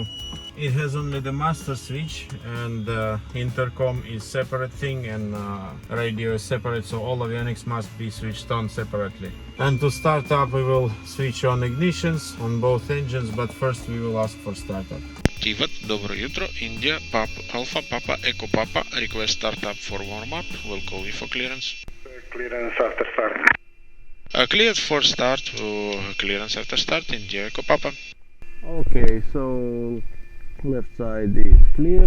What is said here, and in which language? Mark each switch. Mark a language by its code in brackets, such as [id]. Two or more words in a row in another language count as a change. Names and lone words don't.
[en] It has only the master switch, and intercom is separate thing, and radio is separate, so all avionics must be switched on separately. And to start up, we will switch on ignitions on both engines, but first we will ask for startup. [sr] Tivat, dobro jutro, [en] India, Alpha, Papa, Echo Papa, request startup for warm-up, will call you for clearance. Clearance after start. Cleared for start, clearance after start, India, Echo Papa. Okay, so left side is clear.